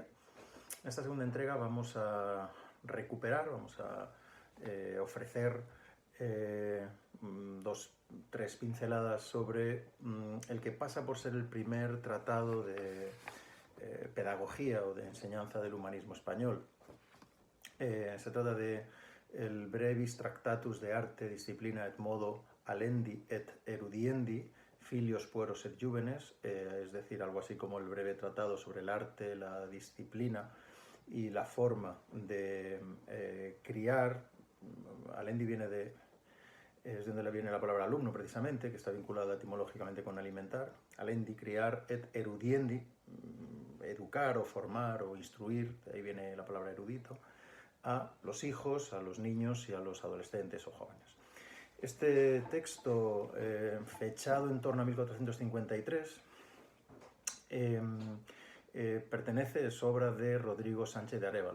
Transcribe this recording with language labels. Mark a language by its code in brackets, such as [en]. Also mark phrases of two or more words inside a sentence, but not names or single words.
[es] En esta segunda entrega vamos a recuperar, vamos a ofrecer tres pinceladas sobre el que pasa por ser el primer tratado de pedagogía o de enseñanza del humanismo español. Se trata de el Brevis Tractatus de Arte, Disciplina et Modo Alendi et Erudiendi, Filios Pueros et Juvenes, es decir, algo así como el breve tratado sobre el arte, la disciplina y la forma de criar. Alendi es de donde viene la palabra alumno precisamente, que está vinculada etimológicamente con alimentar. Alendi, criar, [la] et erudiendi, [es] educar o formar o instruir, de ahí viene la palabra erudito, a los hijos, a los niños y a los adolescentes o jóvenes. Este texto, fechado en torno a 1453, es obra de Rodrigo Sánchez de Arévalo.